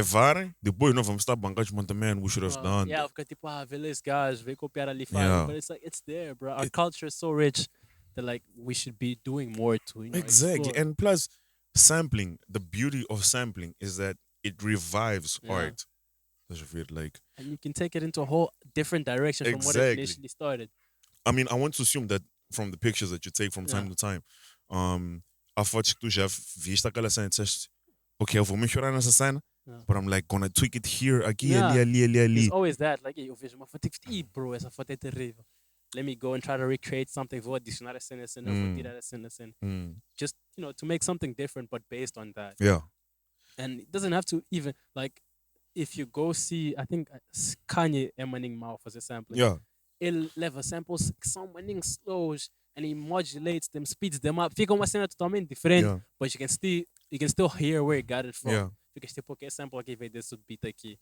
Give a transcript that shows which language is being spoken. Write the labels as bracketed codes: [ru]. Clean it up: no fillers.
[pt] levarem, depois não vamos estar bancados, mas também [en] we should have done. [pt] yeah, fica tipo, vê esse gajo, vem copiar Alifak, [en] Yeah. but it's like, it's there, bro. Our culture is so rich that like we should be doing more to Exactly. explore. And plus, sampling, the beauty of sampling is that it revives Yeah, art. That's weird. Like, and you can take it into a whole different direction from what it exactly. initially started. I mean, I want to assume that from the pictures that you take from Yeah, [pt] time to time, há fotos que tu já viste aquela cena e disseste, ok, eu vou melhorar nessa cena, [en] yeah. but I'm like gonna tweak it here, [pt] aqui, ali, [en] Yeah, [pt] ali, ali, [en] there's [pt] ali. [en] always that. [pt] Like, eu vejo uma foto e bro, essa foto é terrível. [en] Let me go and try to recreate something. [pt] Vou adicionar a cena, vou Mm, tirar a cena. mm. [en] Just, to make something different, but based on that. Yeah, And it doesn't have to even, like, if you go see, I think Kanye Emaning Mouth as a sampling, yeah, [pt] ele leva samples que são maninho slows [en] and he modulates them, speeds them up. [pt] Fica uma cena totalmente diferente, [en] yeah, but you can still hear where he got it from. yeah, [pt] Fica tipo, okay, sample aqui veio desse beat aqui.